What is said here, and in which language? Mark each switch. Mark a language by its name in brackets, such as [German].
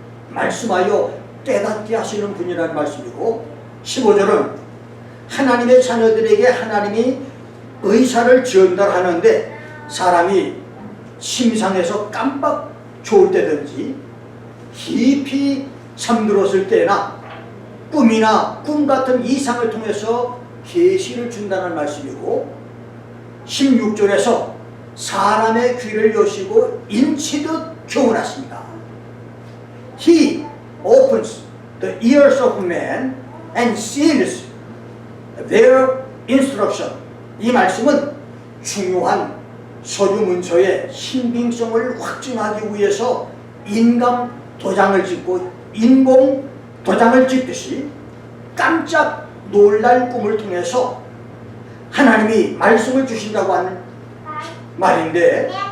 [Korean] 말씀하여 깨닫게 하시는 분이라는 말씀이고, 15절은 하나님의 자녀들에게 하나님이 의사를 전달하는데 사람이 심상에서 깜빡 좋을 때든지 깊이 잠들었을 때나 꿈이나 꿈 같은 이상을 통해서 계시를 준다는 말씀이고, 16절에서 사람의 귀를 여시고 인치듯 교훈하십니다. [English] He opens the ears of men and seals their instruction. [Korean] 이 말씀은 중요한 서류 문서의 신빙성을 확증하기 위해서 인감 도장을 찍고 인공 도장을 찍듯이 깜짝 놀랄 꿈을 통해서 하나님이 말씀을 주신다고 하는 말인데,